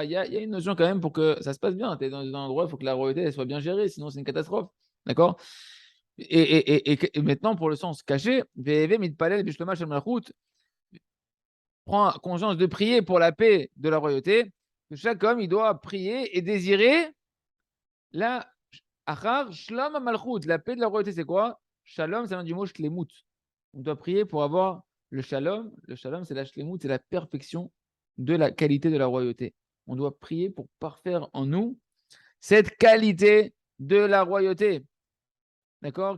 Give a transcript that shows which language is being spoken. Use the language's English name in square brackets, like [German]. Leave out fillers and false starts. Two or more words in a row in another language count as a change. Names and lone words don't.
[French] Il y a une notion quand même pour que ça se passe bien. Tu es dans un endroit, il faut que la royauté elle soit bien gérée, sinon c'est une catastrophe. D'accord? Et maintenant, pour le sens caché, prend conscience de prier pour la paix de la royauté, que chaque homme, il doit prier et désirer la [Hebrew] אחר שלום מלכות. [French] La paix de la royauté, c'est quoi? Shalom, ça vient du mot shlemut. On doit prier pour avoir le shalom. Le shalom, c'est la shlemut, c'est la perfection de la qualité de la royauté. On doit prier pour parfaire en nous cette qualité de la royauté. D'accord?